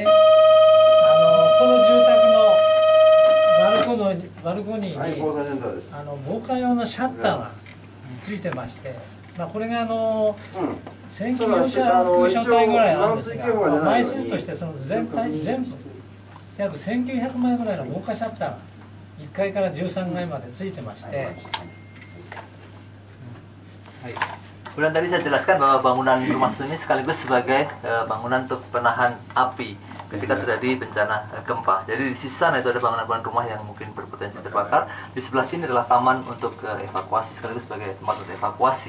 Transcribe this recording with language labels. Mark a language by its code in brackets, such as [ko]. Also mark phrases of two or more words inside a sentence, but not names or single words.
[ja] この住宅のバルコニーに防火用のシャッターがついてまして、これが1900空所帯ぐらいあるんですが、枚数としてその全部約1900枚ぐらいの防火シャッターが1階から13階までついてまして [id] 。Kemudian tadi saya jelaskan bahwa bangunan rumah susun ini sekaligus sebagai bangunan untuk penahan api ketika terjadi bencana gempa. Jadi di sisi sana itu ada bangunan-bangunan rumah yang mungkin berpotensi terbakar. Di sebelah sini adalah taman untuk evakuasi sekaligus sebagai tempat untuk evakuasi.